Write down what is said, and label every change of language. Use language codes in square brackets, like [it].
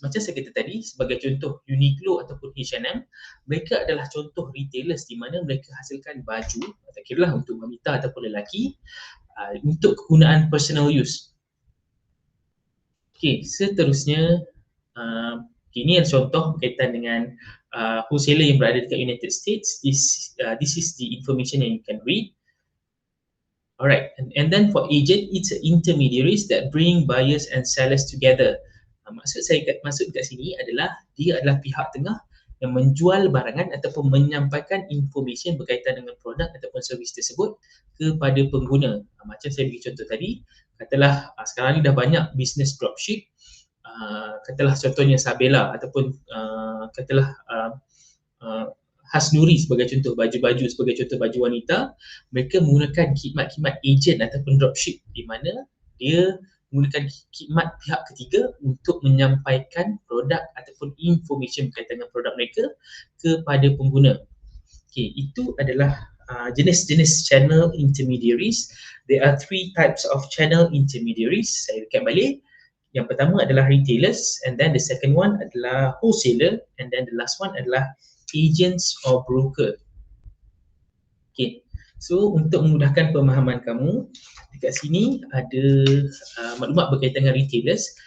[ms] Macam saya kata tadi, sebagai contoh Uniqlo ataupun H&M, mereka adalah contoh retailers di mana mereka hasilkan baju, tak kira lah untuk wanita ataupun lelaki, untuk kegunaan [en] personal use. [ms] Okey, seterusnya, ini adalah contoh berkaitan dengan wholesaler yang berada dekat United States. [en] This is the information [ms] yang [en] you can read. Alright, and then for agent, it's intermediaries that bring buyers and sellers together. [ms] Maksud kat sini adalah dia adalah pihak tengah yang menjual barangan ataupun menyampaikan information berkaitan dengan produk ataupun servis tersebut kepada pengguna. Macam saya bagi contoh tadi, katalah sekarang ni dah banyak bisnes dropship, katalah contohnya Sabela ataupun katalah Hasnuri sebagai contoh, baju-baju sebagai contoh baju wanita, mereka menggunakan khidmat-khidmat agent ataupun dropship di mana dia menggunakan khidmat pihak ketiga untuk menyampaikan produk ataupun information berkaitan dengan produk mereka kepada pengguna. Okay, itu adalah jenis-jenis channel intermediaries. [en] There are 3 types of channel intermediaries. [ms] Saya rekap balik. Yang pertama adalah [en] retailers, and then the second one adalah wholesaler, and then the last one adalah agents or broker. [ms] Okay, so untuk memudahkan pemahaman kamu, dekat sini ada maklumat berkaitan dengan retailers.